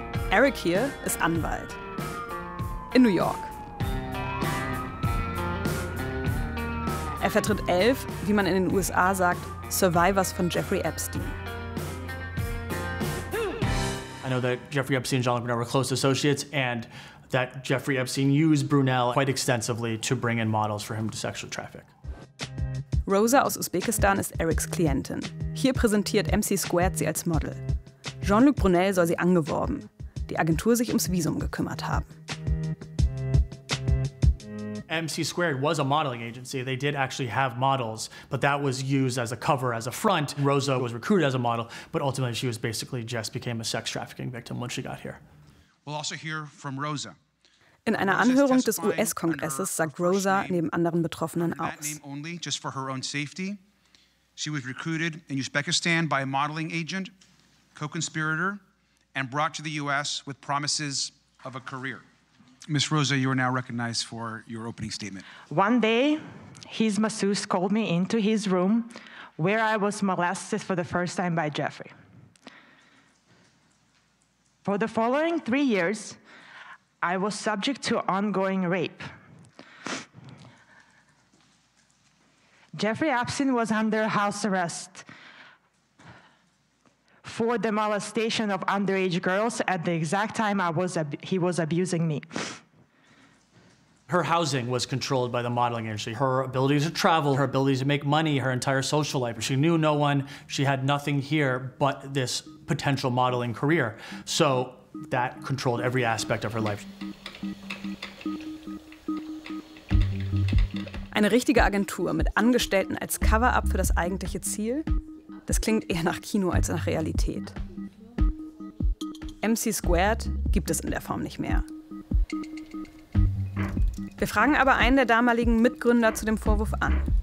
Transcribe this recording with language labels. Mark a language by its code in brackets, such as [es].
[de] Eric hier ist Anwalt in New York. Er vertritt 11, wie man in den USA sagt, Survivors von Jeffrey Epstein. [en] I know that Jeffrey Epstein and Jean-Luc Brunel were close associates and that Jeffrey Epstein used Brunel quite extensively to bring in models for him to sexually traffic. [de] Rosa aus Usbekistan ist Erics Klientin. Hier präsentiert MC Squared sie als Model. Jean-Luc Brunel soll sie angeworben, die Agentur sich ums Visum gekümmert haben. [en] MC Squared was a modeling agency. They did actually have models, but that was used as a cover, as a front. Rosa was recruited as a model, but ultimately she was basically just became a sex trafficking victim when she got here. We'll also hear from Rosa. [de] In einer Anhörung des US-Kongresses sagt Rosa neben anderen Betroffenen aus. [en] Just for her own safety. She was recruited in Uzbekistan by a modeling agent, co-conspirator, and brought to the US with promises of a career. Miss Rosa, you are now recognized for your opening statement. One day, his masseuse called me into his room where I was molested for the first time by Jeffrey. For the following 3 years, I was subject to ongoing rape. Jeffrey Epstein was under house arrest for the molestation of underage girls at the exact time he was abusing me. Her housing was controlled by the modeling industry. Her ability to travel, her ability to make money, her entire social life. She knew no one. She had nothing here but this potential modeling career. So that controlled every aspect of her life. [de] Eine richtige Agentur mit Angestellten als Cover-up für das eigentliche Ziel? Das klingt eher nach Kino als nach Realität. MC Squared gibt es in der Form nicht mehr. Wir fragen aber einen der damaligen Mitgründer zu dem Vorwurf an.